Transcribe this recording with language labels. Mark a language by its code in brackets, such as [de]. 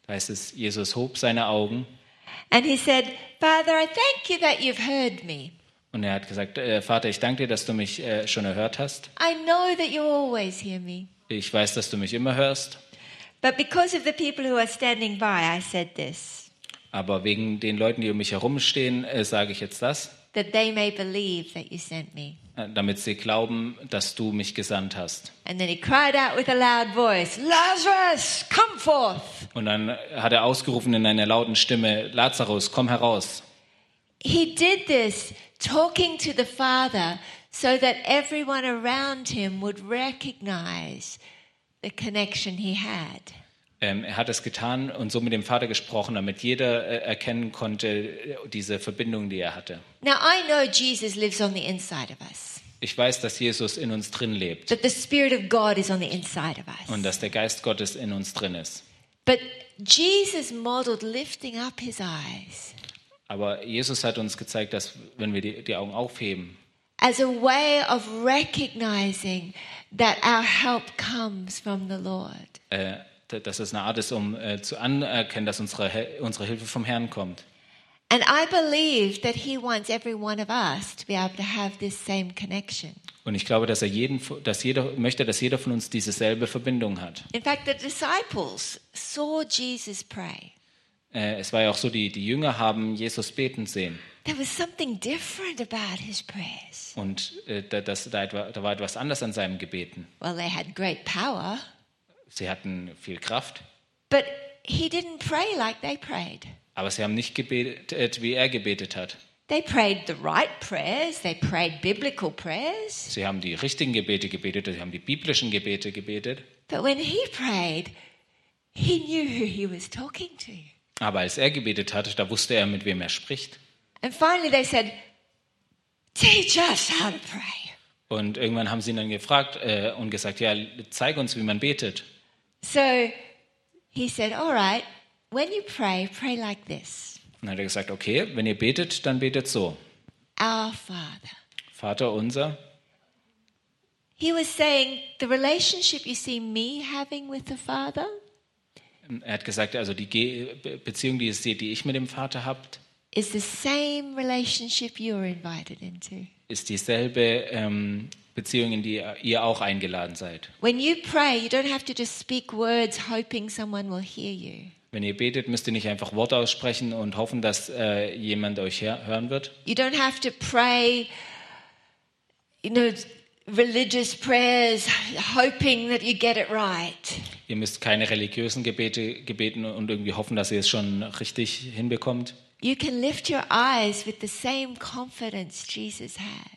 [de] Da heißt es, Jesus hob seine Augen. [en] And he said, Father, I thank you that you've heard me. [de] Und er hat gesagt, Vater, ich danke dir, dass du mich schon erhört hast. [en] I know that you always hear me. [de] Ich weiß, dass du mich immer hörst. [en] But because of the people who are standing by, I said this. [de] Aber wegen den Leuten, die um mich herumstehen, sage ich jetzt das. [en] That they may believe that you sent me. [de] Damit sie glauben, dass du mich gesandt hast. [en] And then he cried out with a loud voice, Lazarus, come forth. [de] Und dann hat er ausgerufen in einer lauten Stimme, Lazarus, komm heraus. [en] He did this talking to the Father, so that everyone around him would recognize the connection he had. [de] Er hat es getan und so mit dem Vater gesprochen, damit jeder erkennen konnte, diese Verbindung, die er hatte. [en] Now I know Jesus lives on the inside of us. [de] Ich weiß, dass Jesus in uns drin lebt. [en] That the Spirit of God is on the inside of us. [de] Und dass der Geist Gottes in uns drin ist. [en] But Jesus modeled lifting up his eyes. [de] Aber Jesus hat uns gezeigt, dass wenn wir die Augen aufheben, [en] as a way of recognizing that our help comes from the Lord. [de] Das ist eine Art, ist, um zu anerkennen, dass unsere Hilfe vom Herrn kommt. [en] And I believe that he wants every one of us to be able to have this same connection. [de] Und ich glaube, dass jeder möchte, dass jeder von uns dieselbe Verbindung hat. [en] In fact, the disciples saw Jesus pray. [de] Es war ja auch so, die Jünger haben Jesus beten sehen. [en] There was something different about his prayers. [de] Und da war etwas anders an seinem Gebeten. [en] Well, they had great power. [de] Sie hatten viel Kraft. [en] But he didn't pray like they prayed. [de] Aber sie haben nicht gebetet, wie er gebetet hat. [en] They prayed the right prayers. They prayed biblical prayers. [de] Sie haben die richtigen Gebete gebetet. Sie haben die biblischen Gebete gebetet. [en] But when he prayed, he knew who he was talking to. [de] Aber als er gebetet hat, da wusste er, mit wem er spricht. [en] And finally they said, teach us how to pray. [de] Und irgendwann haben sie ihn dann gefragt und gesagt, ja, zeig uns, wie man betet. [en] So he said, all right, when you pray, pray like this. [de] Dann hat er gesagt, okay, wenn ihr betet, dann betet so. [en] Our Father. [de] Vater unser. [en] He was saying, the relationship you see me having with the Father. [de] Er hat gesagt, also die Beziehung, die ihr seht, die ich mit dem Vater habt, [en] is the same relationship you're invited into. [de] Ist dieselbe Beziehung, in die ihr auch eingeladen seid. [en] When you pray, you don't have to just speak words hoping someone will hear you. [de] Wenn ihr betet, müsst ihr nicht einfach Worte aussprechen und hoffen, dass jemand euch hören wird. [en] You don't have to pray, you know, religious prayers hoping that you get it right. [de] Ihr müsst keine religiösen Gebete gebeten und irgendwie hoffen, dass ihr es schon richtig hinbekommt. [en] You can lift your eyes with the same confidence Jesus had.